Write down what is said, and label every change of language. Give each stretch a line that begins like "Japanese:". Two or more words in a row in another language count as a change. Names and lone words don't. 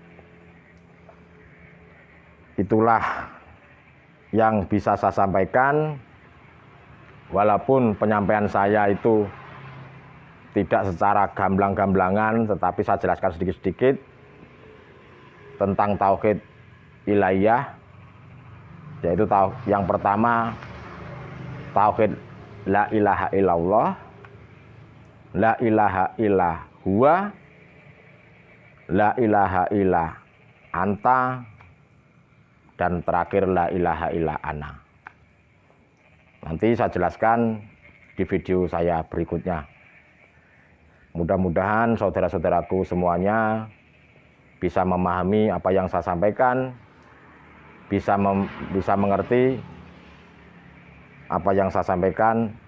Indonesian: Itulah yang bisa saya sampaikan, walaupun penyampaian saya itu tidak secara gamblang-gamblangan, tetapi saya jelaskan sedikit-sedikit tentang tauhid ilahiyah, yaitu yang pertama tauhid
Arabic: لا إله إلا الله، لا إله إلا هو، لا إله إلا أنت,
Indonesian: dan terakhir
Arabic: لا إله إلا أنا.
Indonesian: Nanti saya jelaskan di video saya berikutnya. Mudah-mudahan saudara-saudaraku semuanya bisa memahami apa yang saya sampaikan, bisa mengerti apa yang saya sampaikan.